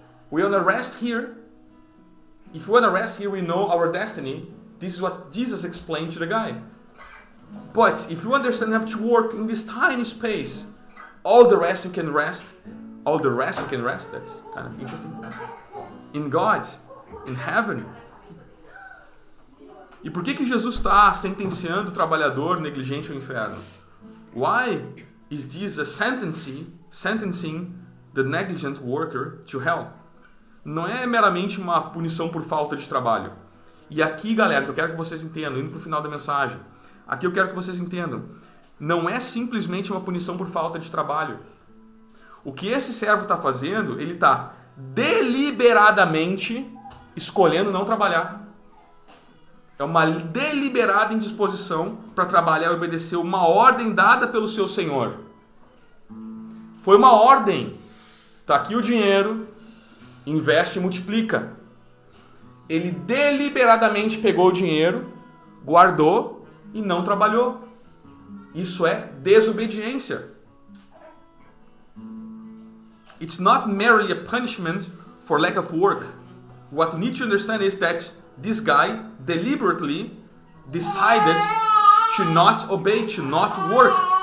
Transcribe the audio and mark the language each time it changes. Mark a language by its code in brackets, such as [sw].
[en] We want to rest here. If we want to rest here, we know our destiny. This is what Jesus explained to the guy. But if you understand you have to work in this tiny space, all the rest you can rest. All the rest you can rest. That's kind of interesting. In God, in heaven. [pt] E por que Jesus está sentenciando o trabalhador negligente ao inferno? [en] Why is Jesus sentencing the negligent worker to hell? [pt] Não é meramente uma punição por falta de trabalho. E aqui, galera, que eu quero que vocês entendam, indo para o final da mensagem, aqui eu quero que vocês entendam, não é simplesmente uma punição por falta de trabalho. O que esse servo está fazendo, ele está deliberadamente escolhendo não trabalhar. É uma deliberada indisposição para trabalhar e obedecer uma ordem dada pelo seu Senhor. Foi uma ordem. Está aqui o dinheiro, investe e multiplica. Ele deliberadamente pegou o dinheiro, guardou e não trabalhou. Isso é desobediência. [en] It's not merely a punishment for lack of work. What you need to understand is that this guy deliberately decided to not obey, to not work.